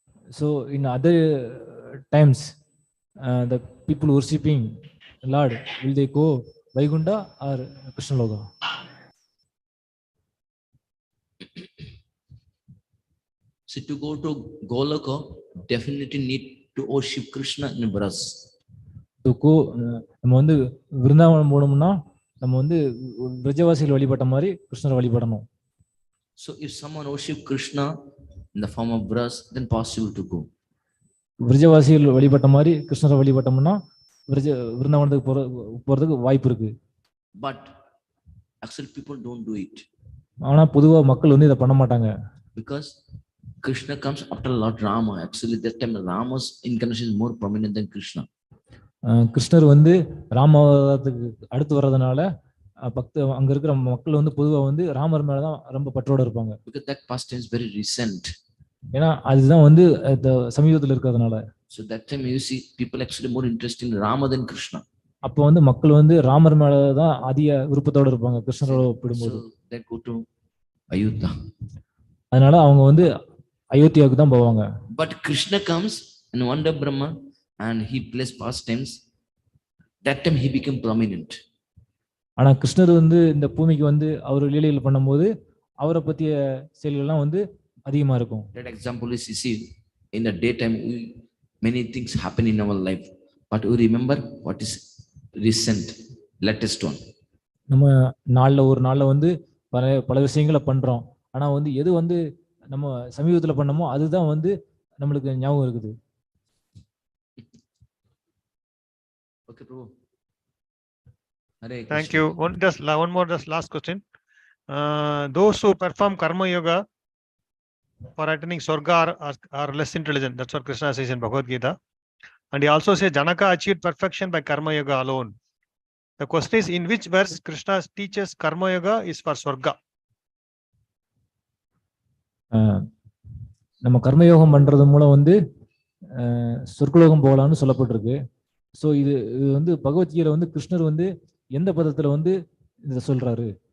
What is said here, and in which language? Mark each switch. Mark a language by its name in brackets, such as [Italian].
[English] So in other times, the people worshipping Lord, will they go Vaikuntha or Krishna Loka? So to go to Goloka, definitely need to worship Krishna in Bras. [Tamil] நம்ம வந்து விருந்தாவனம் போனோம்னா நம்ம வந்து பிரஜவாசிகள் வழிபட்ட மாதிரி கிருஷ்ணரை வழிபடணும். [English] So if someone worship Krishna in the form of Bras, then possible to go. [Tamil] பிரஜவாசிகள் வழிபட்ட மாதிரி கிருஷ்ணரை வழிபட்டோம்னா விருந்தாவனத்துக்கு போறதுக்கு வாய்ப்பு இருக்கு. [English] But actually people don't do it. [Tamil] ஆனா பொதுவா மக்கள் வந்து இதை பண்ண மாட்டாங்க. [English] Because Krishna comes after Lord Brahmā. Actually that time Rama's incarnation is more prominent than Krishna. [Tamil] கிருஷ்ணர் வந்து ராமாவதாரத்துக்கு அடுத்து வர்றதுனால அங்க இருக்கிற மக்கள் வந்து பொதுவா வந்து ராமர் மேலதான் ரொம்ப பற்றோட இருப்பாங்க. [English] Because that past is very recent. [Tamil] ஏன்னா அதுதான் வந்து சமீபத்துல இருக்கிறதுனால. [English] So that time you see people actually more interested in Rama than Krishna. [Tamil] அப்போ வந்து மக்கள் வந்து ராமர் மேலதான் அதிக விருப்பத்தோட இருப்பாங்க கிருஷ்ணரோட ஒப்பிடும்போது. [English] So they go to Ayodhya. [Tamil] அதனால அவங்க வந்து அயோத்தியாவுக்கு தான் போவாங்க. [English] But Krishna comes in one day Brahma and he plays pastimes. That time he became prominent. [Tamil] ஆனா கிருஷ்ணர் வந்து இந்த பூமிக்கு வந்து அவர் லீலைகள் பண்ணும்போது அவரை பத்திய செயல்கள்லாம் வந்து அதிகமா இருக்கும். [English] That example is you see in the daytime many things happen in our life, but we remember what is recent, latest one. [Tamil] நம்ம ஒரு நாள்ல வந்து பல விஷயங்களை பண்றோம். ஆனா வந்து எது வந்து நம்ம சமீபத்துல பண்ணமோ அதுதான் வந்து நம்மளுக்கு ஞாபகம் இருக்குது. [English] Okay, bro. Thank you. One more last question. Those who perform karma yoga for attaining Swarga are less intelligent. That's what Krishna says in Bhagavad Gita. And he also says Janaka achieved perfection by karma yoga alone. The question is, in which verse Krishna teaches karma yoga is for Swarga? [Tamil] நம்ம கர்மயோகம் பண்றது மூலம் வந்து சொர்க்கலோகம் போகலாம்னு சொல்லப்பட்டிருக்கு. So இது வந்து பகவத்கீதையில வந்து கிருஷ்ணர் வந்து எந்த பதத்துல வந்து இதை சொல்றாரு?